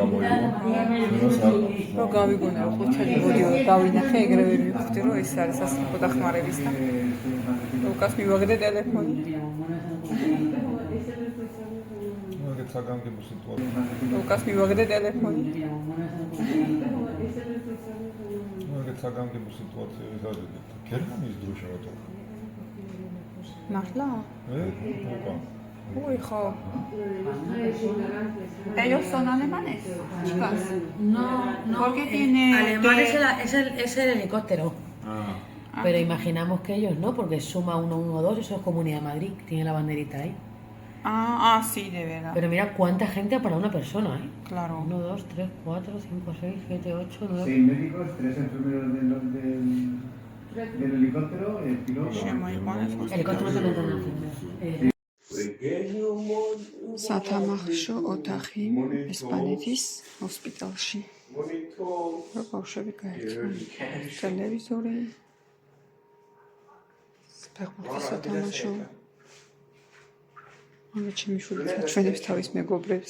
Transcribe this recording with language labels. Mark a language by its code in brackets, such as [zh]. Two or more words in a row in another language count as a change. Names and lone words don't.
[ka] რო გავიგონე რომ ხუთი ვიდეო დავინახე ეგრევე ვერ მივხვდი რომ ეს არის სასწრაფო დახმარების და ლუკას მივაგდე ტელეფონი. მაგეთ საგანგებო სიტუაცია. ლუკას მივაგდე ტელეფონი. მაგეთ საგანგებო სიტუაცია არის გერმანიის დროშა რა Nahla. Opa. Uy, jo. [es] ¿Ellos son alemanes, chicas? No. Porque tiene... Alemán es el helicóptero. Pero imaginamos que ellos no, porque suma 112, eso es Comunidad de Madrid, tiene la banderita ahí. Sí, de verdad. Pero mira cuánta gente para una persona, ¿eh? Claro. 1, 2, 3, 4, 5, 6, 7, 8, 9... 6 médicos, 3 enfermeros del helicóptero, el piloto. Helicóptero no tiene enfermeros. [ka] სათამაშო ოთახი ესპანეთის ჰოსპიტალში. რა ბავშვები გაერთიან. ტელევიზორი. ფეხბურთის სათამაშო. მაგრამ ჩემი შვილი ჩვენებს თავის მეგობრებს.